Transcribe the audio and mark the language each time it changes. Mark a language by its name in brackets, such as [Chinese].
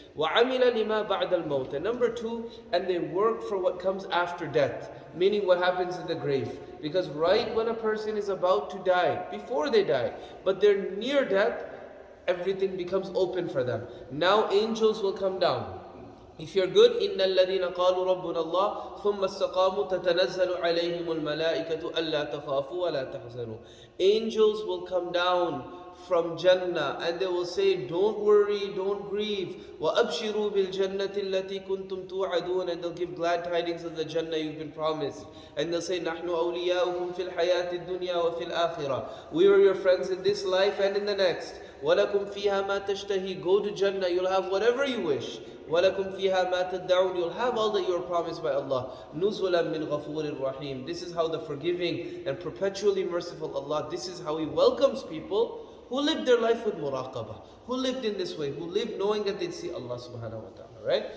[Arabic] وَعَمِلَ لِمَا بَعْدَ الْمَوْتِ. [English] And number two, and they work for what comes after death, meaning what happens in the grave. Because right when a person is about to die, before they die, but they're near death, everything becomes open for them. Now angels will come down. If you're good, [Arabic] إِنَّ الَّذِينَ قَالُوا رَبُّنَا اللَّهُ ثُمَّ اسْتَقَامُوا تَتَنَزَّلُ عَلَيْهِمُ الْمَلَائِكَةُ أَلَّا تَخَافُوا وَلَا تَحْزَنُوا. [English] Angels will come down from Jannah and they will say, don't worry, don't grieve. [Arabic] وَأَبْشِرُوا بِالْجَنَّةِ الَّتِي كُنْتُمْ تُوعَدُونَ. [English] And they'll give glad tidings of the Jannah you've been promised. And they'll say, [Arabic] نَحْنُ أَوْلِيَاؤُكُمْ فِي الْحَيَاةِ الدُّنْيَا وَفِي الْآخِرَةِ. [English] We are your friends in this life and in the next. [Arabic] وَلَكُمْ فِيهَا مَا تَشْتَهِي. [English] Go to Jannah, you'll have whatever you wish. [Arabic] وَلَكُمْ فِيهَا مَا تَدَّعُونَ. [English] You'll have all that you are promised by Allah. [Arabic] نُزُلًا مِنْ غَفُورٍ رَحِيمٍ. [English] This is how the forgiving and perpetually merciful Allah, this is how He welcomes people who lived their life with muraqabah, who lived in this way, who lived knowing that they'd see Allah subhanahu wa ta'ala, right?